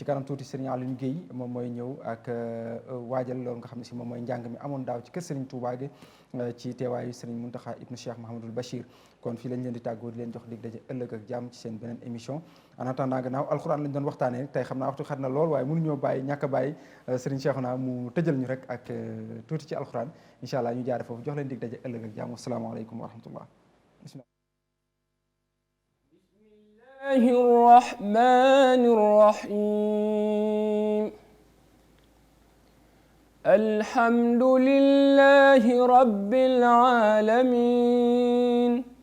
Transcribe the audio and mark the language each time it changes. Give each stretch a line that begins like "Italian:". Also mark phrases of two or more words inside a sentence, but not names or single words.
Wolof: kanam tuuti Serigne Alioune Guèye moom mooy ñëw ak waajal loolu nga xam ne si moom mooy njàng mi amoon daaw ci kër Serigne Touba gi ci teewaayu Serigne Mountakha ibnu Cheikh Mahamadul Bachir kon fii lañ leen di tàggoo di leen jox dig daje ëllëg ak jàmm ci seen beneen émission
French: en attendant
Wolof: gannaaw alxuraan lañ doon waxtaanee tey xam naa waxtu xat na lool waaye mënuñoo bàyyi ñàkk a bàyyi Serigne Cheikhouna mu tëjal ñu rek ak tuuti ci alxuraan
Arabic: إن شاء الله
Wolof: ñu jaare foofu jox leen dig daje ëllëg ak jàmm
Arabic: السلام عليكم ورحمة الله الله الرحمن الرحيم الحمد لله رب العالمين